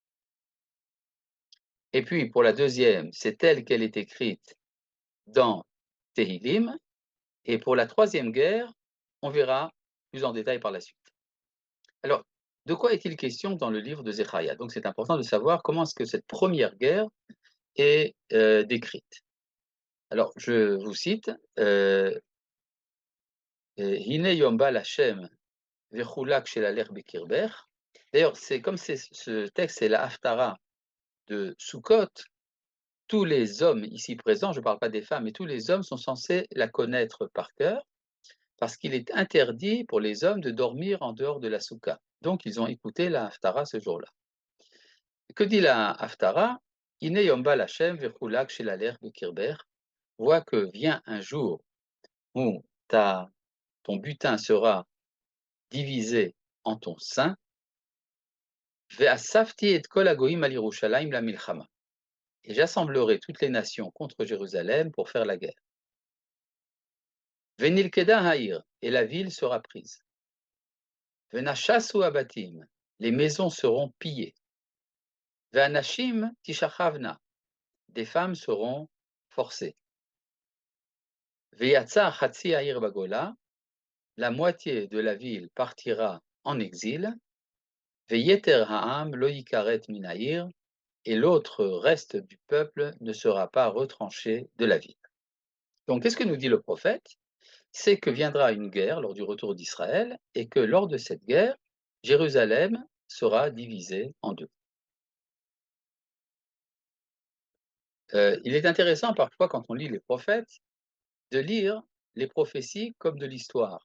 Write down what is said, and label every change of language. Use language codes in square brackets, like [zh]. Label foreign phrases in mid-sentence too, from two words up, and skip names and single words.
[fr] Et puis pour la deuxième, c'est telle qu'elle est écrite dans Tehilim. Et pour la troisième guerre, on verra plus en détail par la suite. Alors, de quoi est-il question dans le livre de Zecharia? Donc c'est important de savoir comment est-ce que cette première guerre est décrite. Alors, je vous cite, [he] הנה יום בא השם וחולק שללך בקרבך. [fr] D'ailleurs, c'est comme ce texte, c'est la Haftara de Sukkot, tous les hommes ici présents, je ne parle pas des femmes, mais tous les hommes sont censés la connaître par cœur, parce qu'il est interdit pour les hommes de dormir en dehors de la soukha. Donc, ils ont écouté la Haftara ce jour-là. Que dit la Haftara? [he] הנה יום בא השם וחולק שללך בקרבך. [fr] Vois que vient un jour où ton butin sera divisé en ton sein. [he] ואספתי את כל הגוים אל ירושלים למלחמה. [fr] Et j'assemblerai toutes les nations contre Jérusalem pour faire la guerre. [he] ונלכדה העיר, [fr] et la ville sera prise. [he] ונשסו הבתים, [fr] les maisons seront pillées. [he] והנשים תשכבנה, [fr] des femmes seront forcées. [he] ויצא חצי העיר בגולה, [fr] la moitié de la ville partira en exil. [he] ויתר העם לא יכרת מן העיר, [fr] et l'autre reste du peuple ne sera pas retranché de la ville. Donc, qu'est-ce que nous dit le prophète? C'est que viendra une guerre lors du retour d'Israël, et que lors de cette guerre, Jérusalem sera divisée en 2. Il est intéressant parfois, quand on lit les prophètes, de lire les prophéties comme de l'histoire.